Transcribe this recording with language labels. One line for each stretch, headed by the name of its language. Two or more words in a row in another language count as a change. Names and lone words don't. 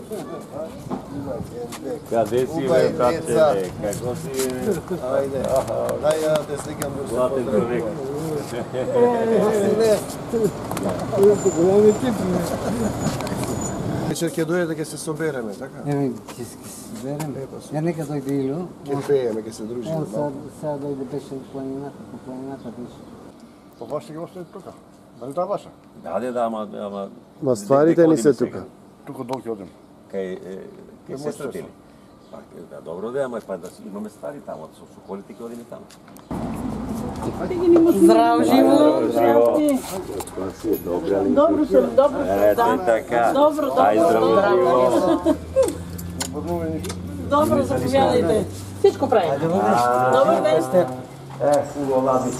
Bulgarian: Къде си, бе, братче? Какво си? Айде. Дай да те сликам до Златен човек. Големи тип.
Macedonian: Вечер ќе дојде ќе се собереме, така?
Bulgarian: Ќе се съберем. Нека дойде Илю.
Macedonian: Ќе пееме, ќе се дружиме. Сега дойде беше в планината, по планината беше. Па вашите ги остави тука. Дали таа ваша? Да, ама... Ма стварите ни се тука. Тука долу ќе одим. Кај сестрите ли? Да, добро да, ама па да имаме ствари таму, со колите ќе одиме таму. Здрав живот! Добро съм. така. Добро. Ай, здраво живот.
Bulgarian: Добро, заповядайте. Всичко правим. Добър ден. Хубаво ладица.